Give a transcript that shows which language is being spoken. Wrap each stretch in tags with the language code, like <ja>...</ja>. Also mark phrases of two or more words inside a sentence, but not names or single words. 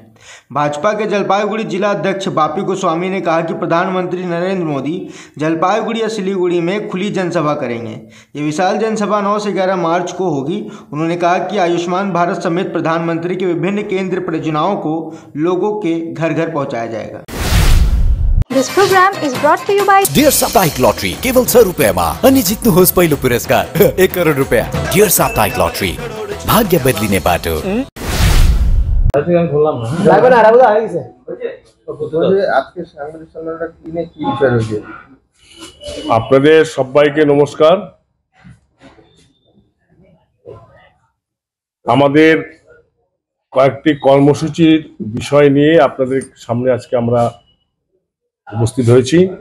<hi>भाजपा के जलपाईगुड़ी जिला अध्यक्ष बापी गोस्वामी ने कहा कि प्रधानमंत्री नरेंद्र मोदी जलपाईगुड़ी या सिलीगुड़ी में खुली जनसभा करेंगे। ये विशाल जनसभा 9 से 11 मार्च को होगी। उन्होंने कहा कि आयुष्मान भारत समेत प्रधानमंत्री के विभिन्न केंद्रीय परियोजनाओं को लोगों के घर घर पहुंचाया जाएगा।</hi> <en>This program is brought to you by</en> <ne>Dear Saptahic Lottery केवल 100 रुपैयाँमा अनि जित्नुहोस् पहिलो पुरस्कार 1 करोड रुपैयाँ। Dear Saptahic Lottery भाग्य बदलिने बाटो।</ne> <bn>আপনাদের সবাইকে নমস্কার। আমাদের কয়েকটি কর্মসূচির বিষয় নিয়ে আপনাদের সামনে আজকে আমরা উপস্থিত হয়েছি।</bn>